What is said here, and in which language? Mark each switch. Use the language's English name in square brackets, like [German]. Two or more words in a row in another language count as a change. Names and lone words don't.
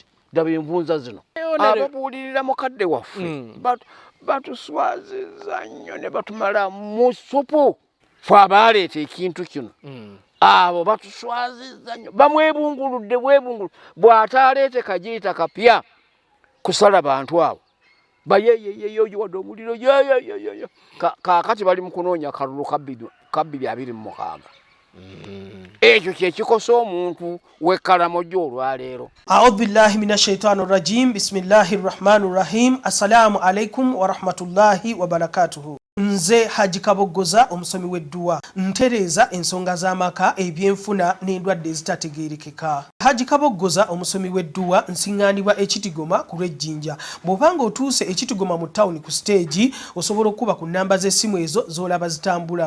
[Ganda] daba envunza zino ababuulirira mukadde waffe batuswaziza nnyo ne batumala mu supu fe abaaleeta ekintu kino abo batuswaziza nnyo bamwebunguludde bwebungulu bw'ataaleete kajiita kapya kusala bantu abo bayeyeyeyoyiwadde omuliro yeyeyeyo kaakati bali mu kunoonya kalulu kabbiri 26 ekyo kyekikosa omuntu w'ekkalamojja olwaleero. [Arabic] أعوذ بالله من الشيطان الرجيم. بسم الله الرحمن الرحيم. السلام عليكم ورحمة الله وبركاته. [Ganda] Nze Haji Kaboggoza omusomi w'edduwa ntereeza ensonga z'amaka ebyenfuna n'endwadde ezitategeerekeka. Haji Kaboggoza omusomi w'edduwa nsiŋŋaanibwa ekitigoma ku lw'ejjinja. Bw'obanga otuuse ekitigoma mu ttawuni ku siteegi osobola okuba ku nnamba z'essimu ezo z'olaba zitambula.